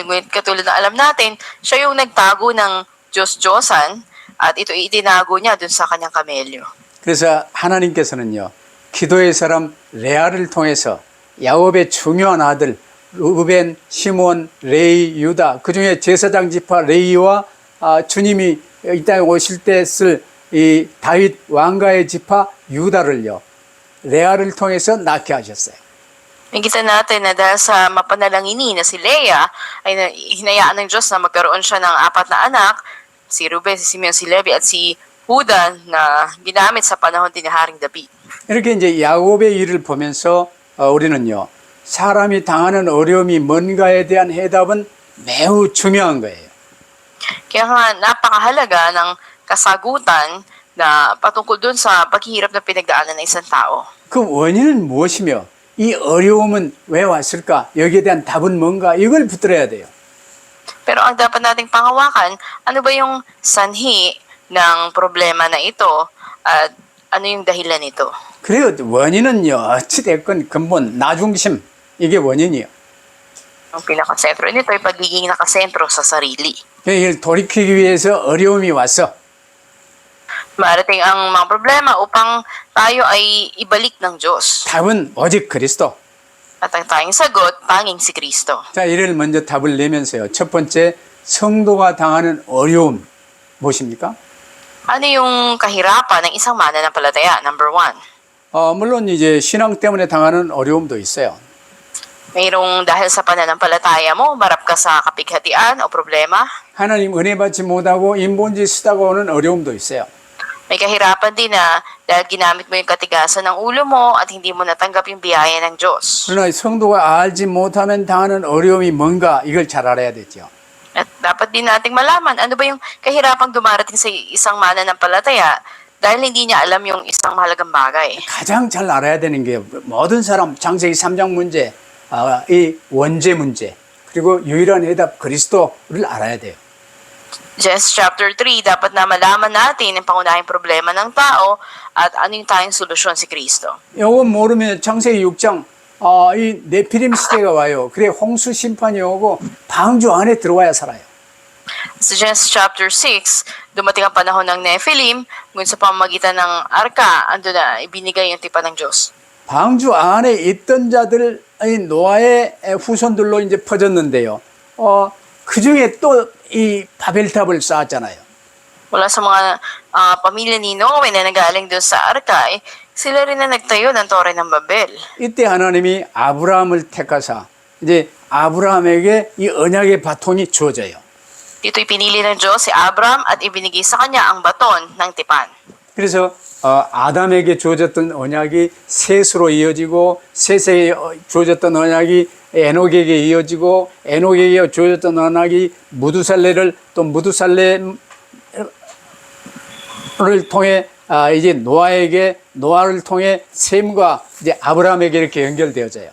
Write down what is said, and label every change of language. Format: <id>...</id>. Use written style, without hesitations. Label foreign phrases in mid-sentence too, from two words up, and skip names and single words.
<tl>Ngunit katulad na alam natin, siya yung nagtago ng Diyos-Diyosan at ito itinago niya dun sa kanyang kamelyo.</tl> <ko>그래서 하나님께서는요. 기도의 사람 레아를 통해서 야곱의 중요한 아들 루벤, 시몬, 레이, 유다 그중에 제사장 지파 레이와 주님이 이 땅에 오실 때 쓸 이 다윗 왕가의 지파 유다를요. 레아를 통해서 낳게 하셨어요.</ko> <tl>Nakita natin na dahil sa mapanalangini na si Leah, ay hinayaan ng Diyos na magkaroon siya ng 4 na anak, si Ruben, si Simeon, si Levi at si Huda na ginamit sa panahon din ni Haring David.</tl> <ko>이렇게 이제 야곱의 일을 보면서 우리는요. 사람이 당하는 어려움이 뭔가에 대한 해답은 매우 중요한 거예요.</ko> <tl>Kaya nga napakahalaga ng kasagutan na patungkol dun sa paghihirap na pinagdaanan ng isang tao.</tl> <ko>그 원인은 무엇이며 이 어려움은 왜 왔을까? 여기에 대한 답은 뭔가? 이걸 붙들어야 돼요.</ko> <tl>Pero ang dapat nating pangawakan, ano ba yung sanhi ng problema na ito at ano yung dahilan nito?</tl> <ko>그래요. 원인은요. 어찌됐건 근본 나중심 이게 원인이요.</ko> <tl>Ang pinakasentro nito ay pagiging nakasentro sa sarili.</tl> <ko>이걸 돌이키기 위해서 어려움이 왔어.</ko> <tl>Marating ang mga problema upang tayo ay ibalik ng Diyos.</tl> <ko>답은 오직 그리스도.</ko> <tl>At ang tayong sagot, tanging si Kristo.</tl> <ko>자, 이를 먼저 답을 내면서요. 첫 번째, 성도가 당하는 어려움 무엇입니까?</ko> <tl>Ano yung kahirapan ng isang mananampalataya?</tl> <en>Number 1.</en> <ko>물론 이제 신앙 때문에 당하는 어려움도 있어요.</ko> <tl>Mayroong dahil sa pananampalataya mo, marap ka sa kapighatian o problema.</tl> <ko>하나님 은혜 받지 못하고 인본주의 쓰다가 오는 어려움도 있어요.</ko> <tl>May kahirapan din na dahil ginamit mo yung katigasan ng ulo mo at hindi mo natanggap yung biyaya ng Diyos.</tl> <ko>그러나 성도가 알지 못하면 당하는 어려움이 뭔가 이걸 잘 알아야 되죠.</ko> <tl>At dapat din nating malaman ano ba yung kahirapang dumarating sa isang mananampalataya dahil hindi niya alam yung isang mahalagang bagay.</tl> <ko>가장 잘 알아야 되는 게 모든 사람 창세기 3장 문제, 이 원죄 문제, 그리고 유일한 해답 그리스도를 알아야 돼요.</ko> <en>Genesis chapter 3,</en> <tl>dapat na malaman natin ang pangunahing problema ng tao at ano yung tayong solusyon si Kristo.</tl> <ko>이거 모르면 창세기 6장 이 네피림 시대가 와요. 그래 홍수 심판이 오고 방주 안에 들어와야 살아요.</ko> <tl>Sa</tl> <en>Genesis chapter 6,</en> <tl>dumating ang panahon ng Nephilim, ngunit sa pamamagitan ng arka, ando na ibinigay yung tipan ng Diyos.</tl> <ko>방주 안에 있던 자들 노아의 후손들로 이제 퍼졌는데요. 그 중에 또 이 바벨탑을 쌓았잖아요.</ko> <tl>Mula sa mga pamilya ni Noe na nagaling doon sa arka, sila rin na nagtayo ng Tore ng Babel.</tl> <ko>이때 하나님이 아브라함을 택하사 이제 아브라함에게 이 언약의 바톤이 주어져요.</ko> <tl>Dito'y pinili ng Diyos si Abraham at ibinigay sa kanya ang baton ng tipan.</tl> <ko>그래서 아담에게 주어졌던 언약이 셋으로 이어지고 셋에 주어졌던 언약이 에녹에게 이어지고 에녹에게 주어졌던 언약이 무두살레를 또 무두살레를 통해 이제 노아를 통해 셈과 이제 아브라함에게 이렇게 연결되어져요.</ko>